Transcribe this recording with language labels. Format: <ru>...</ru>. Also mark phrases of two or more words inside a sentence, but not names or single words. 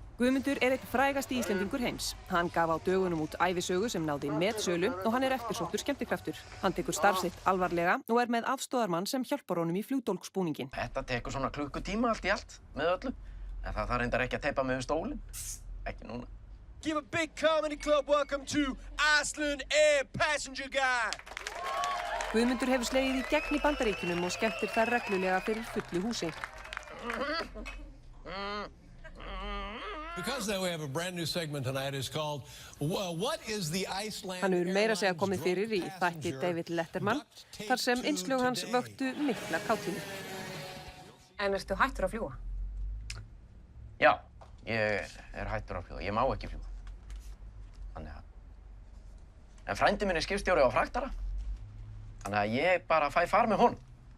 <is>Guðmundur einn frægasti Íslendingur heims. Hann gaf á dögunum út ævisögu sem náði metsölu og hann eftirsóttur skemmtikraftur. Hann tekur starf sitt alvarlega og með aðstoðarmann sem hjálpar honum í flugdólgsbúninginn. Þetta tekur svona klukkutíma allt í allt með öllu, en það þarf reyndar ekki að teipa mig við stólinn. Ekki núna.</is> <en>Give a big comedy club welcome to Iceland Air Passenger Guy.</en> <is>Guðmundur hefur slegið í gegn í Bandaríkjunum og skemmtir þar reglulega fyrir fullu húsi.</is> <en>Because we have a brand new segment tonight is called What is the Iceland</en> <is>Hann hefur meira að segja komið fyrir í þætti David Letterman þar sem innslög hans vöktu mikla kátínu. En ertu hættur að fljúga? Já, ég hættur að fljúga. Ég má ekki fljúga. Þannig að... En frændi minn skipstjóri á fraktara. Þannig að ég bara fæ far með honum.</is>